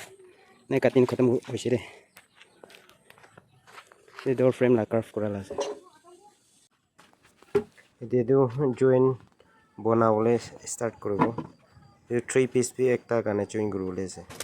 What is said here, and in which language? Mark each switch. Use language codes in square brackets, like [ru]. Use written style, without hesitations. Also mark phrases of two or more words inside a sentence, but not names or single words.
[nag] Nay katin khatam hoise re. [en] The door frame [nag] la carve kora la ase. Ede do join bonawole start koribo. [en] The 3 piece [nag] bi ekta kane join koribole ase.